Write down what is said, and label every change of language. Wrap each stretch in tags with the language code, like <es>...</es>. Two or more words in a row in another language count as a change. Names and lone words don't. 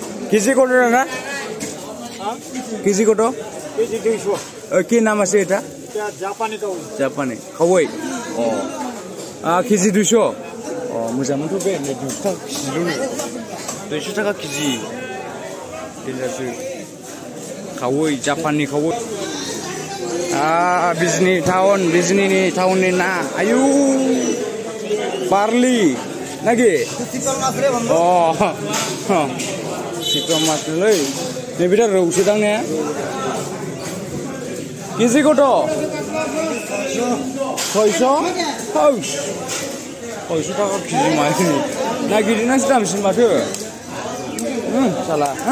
<bn>কেজি কত টাকা কেজি কত কেজি 200 কি নাম আছে এটা জাপানি কাউ জাপানি খাওয়াই কেজি 200</bn> <brx>मोजांथ' बे</brx> <bn>200 টাকা কেজি</bn> <brx>देनजारसो खावै जापाननि खावै बिजनी टाउननि ना आयु बारलि नागि चिकन मासलै नैबेटा रौसो दां ने केजि कत 600 टाका केजि माने ना गिदिरनासो दामसिन माथो साला</brx>